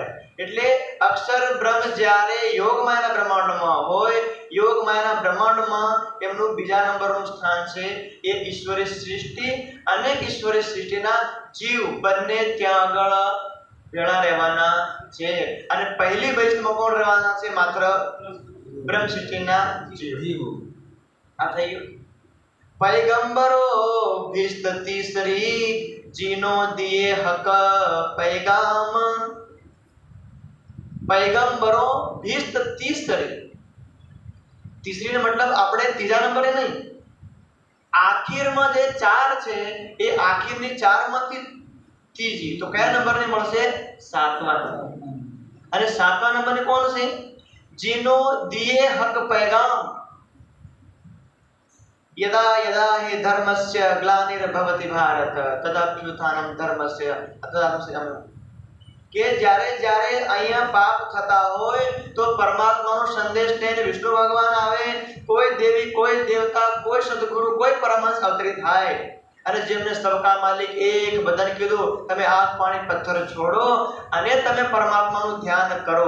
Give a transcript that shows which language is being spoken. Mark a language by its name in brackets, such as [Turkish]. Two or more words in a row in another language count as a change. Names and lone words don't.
[Gujarati] એટલે અક્ષર બ્રહ્મ જ્યારે યોગ માયાના બ્રહ્માંડમાં હોય, યોગ માયાના બ્રહ્માંડમાં એમનું બીજા નંબરનું સ્થાન છે એ ઈશ્વરી સૃષ્ટિ અને ઈશ્વરી સૃષ્ટિના જીવ બંને ત્યાં આગળ ભેળા રહેવાના છે. અને પહેલી બેચમાં કોણ રહેવાના છે? માત્ર બ્રહ્મ સૃષ્ટિના જીવો. આ થઈ ગયું. [Hindi] पैगंबरो भीष्ट तीसरी जीनो दिए हक पैगाम. पैगंबरो भीष्ट तीसरी. [Gujarati] तीसरी ને મતલબ આપણે ત્રીજા નંબરે નહીં, આખીરમાં જે ચાર છે એ આખીરની ચારમાંથી ત્રીજી, તો કયા નંબરને મળશે? સાતમા નંબર. અને સાતમા નંબરને કોણ છે? [Hindi] જીનો દિए हक पैगाम. [Sanskrit] यदा यदा हि धर्मस्य ग्लानिर्भवति भारत तदाभ्युत्थानं धर्मस्य तदाभ्युत्थानं. [Gujarati] કે જ્યારે જ્યારે અહીંયા પાપ થતા હોય તો પરમાત્માનો સંદેશ લઈને વિષ્ણુ ભગવાન આવે, કોઈ દેવી કોઈ દેવતા કોઈ સદગુરુ કોઈ પરમહંસ અવતરિત થાય અને જેમને [Hindi] सबका मालिक एक बदन [Gujarati] કીધું, તમે આગ પાણી પથ્થર છોડો અને તમે પરમાત્માનું ધ્યાન કરો.